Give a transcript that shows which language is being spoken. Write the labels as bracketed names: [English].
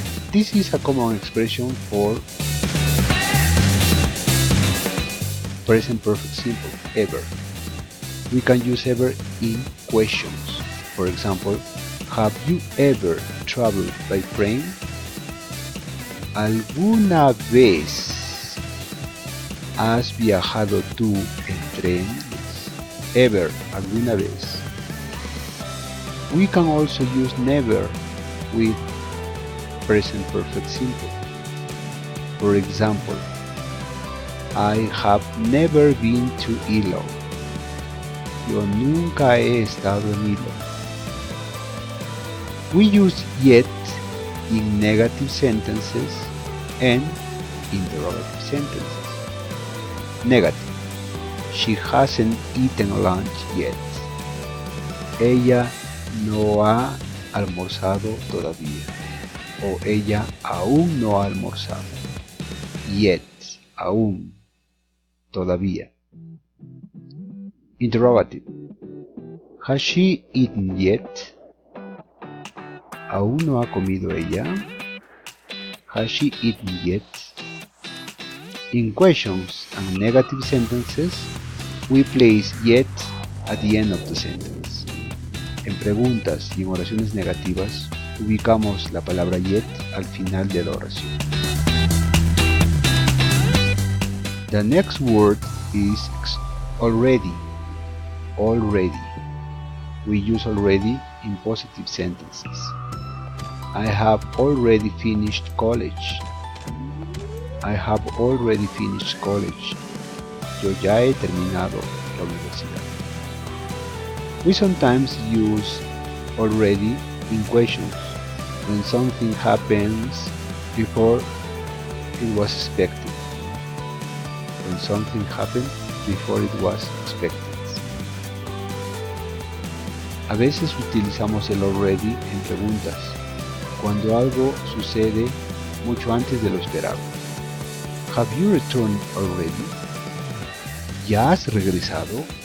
[English] This is a common expression for present perfect simple, ever. We can use ever in questions. For example, have you ever traveled by train? [Spanish] ¿Alguna vez has viajado tú en tren? Ever, alguna vez. [English] We can also use never with present perfect simple. For example, I have never been to Hilo. [Spanish] Yo nunca he estado en Hilo. [English] We use yet in negative sentences and interrogative sentences. Negative. She hasn't eaten lunch yet. [Spanish] Ella no ha almorzado todavía. O ella aún no ha almorzado. Yet. Aún. Todavía. Interrogative. [English] Has she eaten yet? [Spanish] ¿Aún no ha comido ella? [English] Has she eaten yet? In questions and negative sentences, we place yet at the end of the sentence. [Spanish] En preguntas y en oraciones negativas, ubicamos la palabra yet al final de la oración. [English] The next word is already. Already. We use already in positive sentences. I have already finished college. I have already finished college. [Spanish] Yo ya he terminado la universidad. [English] We sometimes use already in questions when something happens before it was expected. When something happened before it was expected. [Spanish] A veces utilizamos el already en preguntas, cuando algo sucede mucho antes de lo esperado. [English] Have you returned already? [Spanish] ¿Ya has regresado?